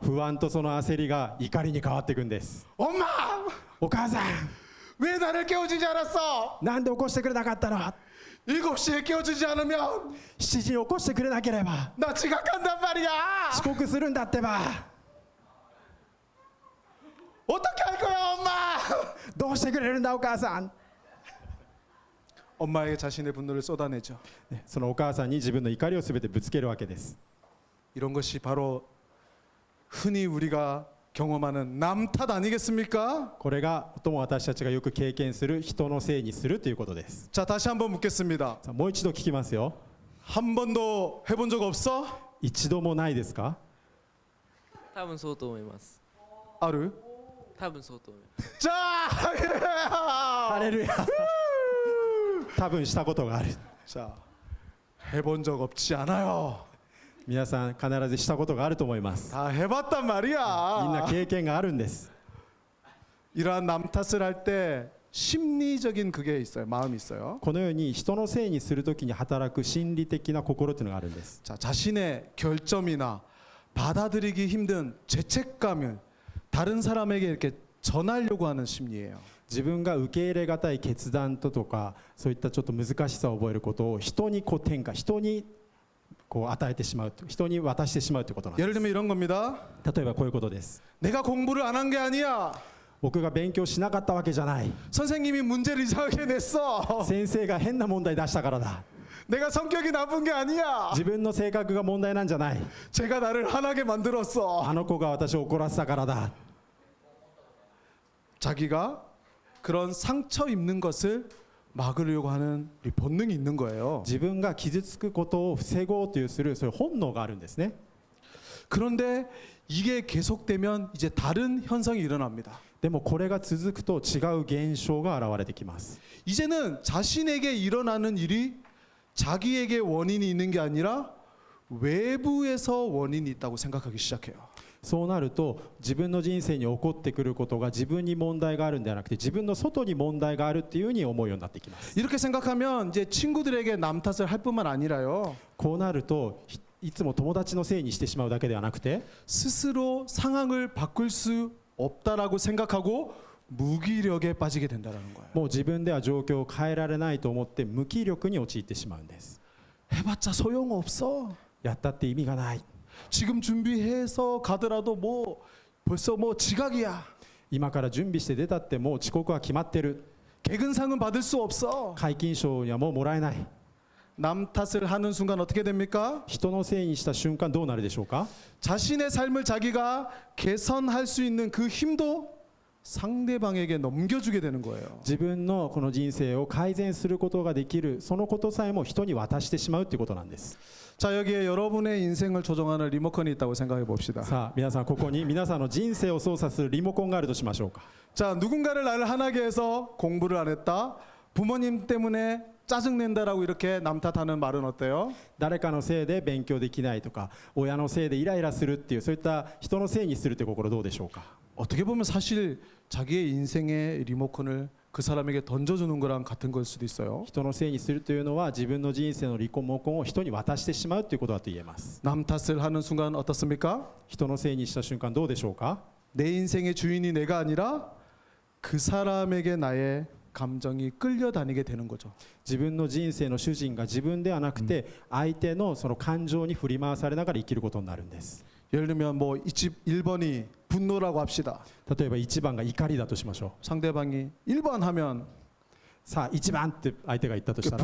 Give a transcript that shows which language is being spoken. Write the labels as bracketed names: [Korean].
[Japanese] 不安とその焦りが怒りに変わっていくんです。 [Korean] 엄마! [Japanese] お母さん、 [Korean] 왜 나를 깨워주지 않았어? [Japanese] なんで起こしてくれなかったの？ [Korean] 7시에 깨워주지 않으면 [Japanese] 7時に起こしてくれなければ [Korean] 나 지각한단 말이야. [Japanese] 遅刻するんだってば。 [Korean] 어떻게 할 거야, 엄마? [Japanese] どうしてくれるんだお母さん。 [Korean] 엄마에게 자신의 분노를 쏟아내죠. [Japanese] ね、そのお母さんに自分の怒りをすべてぶつけるわけです。 [Korean] 이런 것이 바로 흔히 우리가 경험하는 남 탓 아니겠습니까? [Japanese] これが最も私たちがよく経験する人のせいにするということです。 [Korean] 자, 다시 한번 묻겠습니다. [Japanese] さあもう一度聞きますよ。 [Korean] 한 번도 해본 적 없어? [Japanese] 一度もないですか？多分そうと思います。 아르? 多分そうと思います。 [Korean] 자! [Japanese] ハレルヤ。多分したことがある。 [Korean] 자, 해본 적 없지 않아요. [Japanese] 皆さん必ずしたことがあると思います。 [Korean] 다 해봤단 [Japanese] みんな [Korean] 말이야. [Japanese] 経験があるんです。 [Korean] 이러한 남 탓을 할 때 심리적인 그게 있어요. 마음이 있어요. [Japanese] このように人のせいにするときに働く心理的な心というのがあるんです。 [Korean] 자, 자신의 결점이나 받아들이기 힘든 죄책감을 다른 사람에게 이렇게 전하려고 하는 심리예요. [Japanese] 自分が受け入れがたい決断とかそういったちょっと難しさを覚えることを人にこう転嫁、人にこう与えてしまう、人に渡してしまうということなんで [Korean] 예를 들면 이런 겁니다. [Japanese] す。例えばこういうことです。 [Korean] 내가 공부를 안 한 게 아니야. [Japanese] 僕が勉強しなかったわけじゃない。 [Korean] 선생님이 문제를 이상하게 냈어. [Japanese] 先生が変な問題出したからだ。 [Korean] 내가 성격이 나쁜 게 아니야. [Japanese] 自分の性格が問題なんじゃない。 [Korean] 제가 나를 화나게 만들었어. [Japanese] あの子が私を怒らせたからだ。 [Korean] 자기가 그런 상처 입는 것을 막으려고 하는 우리 본능이 있는 거예요. [Japanese] 自分が傷つくことを防ごうというするそういう本能があるんですね。 [Korean] 그런데 이게 계속되면 이제 다른 현상이 일어납니다. [Japanese] でもこれが続くと違う現象が現れてきます。 [Korean] 이제는 자신에게 일어나는 일이 자기에게 원인이 있는 게 아니라 외부에서 원인이 있다고 생각하기 시작해요. [Japanese] そうなると自分の人生に起こってくることが自分に問題があるんではなくて自分の外に問題があるっていうふうに思うようになってきます。 [Korean] 이렇게 생각하면 이제 친구들에게 남 탓을 할 뿐만 아니라요. [Japanese] こうなるといつも友達のせいにしてしまうだけではなくて [Korean] 스스로 상황을 바꿀 수 없다라고 생각하고 무기력에 빠지게 된다는 거예요. [Japanese] もう自分では状況を変えられないと思って無気力に陥ってしまうんです。 [Korean] 해봤자 소용없어. [Japanese] やったって意味がない。 [Korean] 지금 준비해서 가더라도 뭐 벌써 뭐 지각이야. [Japanese] 今から準備して出たってもう遅刻は決まってる。 [Korean] 개근상은 받을 수 없어. [Japanese] 皆勤賞にはもうもらえない。 [Korean] 남 탓을 하는 순간 어떻게 됩니까? [Japanese] 人のせいにした瞬間どうなるでしょうか。 [Korean] 자신의 삶을 자기가 개선할 수 있는 그 힘도 상대방에게 넘겨주게 되는 거예요. [Japanese] 自分のこの人生を改善することができるそのことさえも人に渡してしまうということなんです。 [Korean] 자, 여기에 여러분의 인생을 조정하는 리모컨이 있다고 생각해 봅시다. [Japanese] さあ皆さんここに皆さんの人生を操作するリモコンがあるとしましょうか。 [Korean] 자, 누군가를 나를 화나게 해서 공부를 안 했다. 부모님 때문에 짜증낸다라고 이렇게 남 탓하는 말은 어때요? [Japanese] 誰かのせいで勉強できないとか親のせいでイライラするっていうそういった人のせいにするという心どうでしょうか。 [Korean] 어떻게 보면 사실 자기의 인생의 리모컨을 그 사람에게 던져주는 거랑 같은 걸 수도 있어요. [Japanese] 人のせいにするというのは自分の人生のリモコンを人に渡してしまうということだと言えます。 [Korean] 남 탓을 하는 순간 어떻습니까? [Japanese] 人のせいにした瞬間どうでしょうか。 [Korean] 내 인생의 주인이 내가 아니라 그 사람에게 나의 감정이 끌려다니게 되는 거죠. [Japanese] 自分の人生の主人が自分ではなくて相手のその感情に振り回されながら生きることになるんです。 [Korean] 예를 들면 뭐 이 집 1번이 분노라고 합시다. [Japanese] 例えば1番が怒りだとしましょ [Korean] 상대방이 1번 하면 [Japanese] う。さあ1番って相手が言ったとしたら